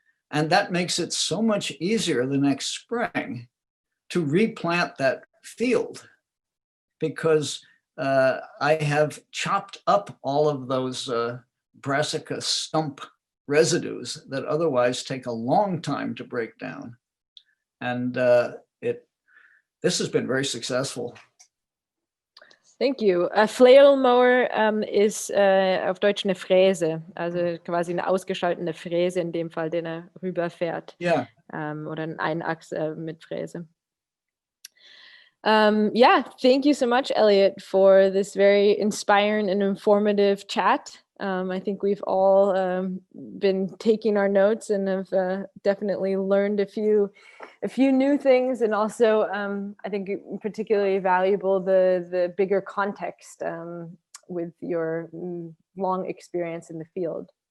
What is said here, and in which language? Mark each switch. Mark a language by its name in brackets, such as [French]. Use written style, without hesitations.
[English] And that makes it so much easier the next spring to replant that field, because I have chopped up all of those brassica stump residues that otherwise take a long time to break down. And this has been very successful. Thank you. [German] A Flail Mower ist auf Deutsch eine Fräse, also quasi eine ausgeschaltete Fräse in dem Fall, den er rüberfährt. [English] Yeah. [German] Oder ein Einachs mit Fräse. [English] Yeah, thank you so much, Eliot, for this very inspiring and informative chat. I think we've all been taking our notes and have definitely learned a few new things, and also I think particularly valuable the bigger context with your long experience in the field.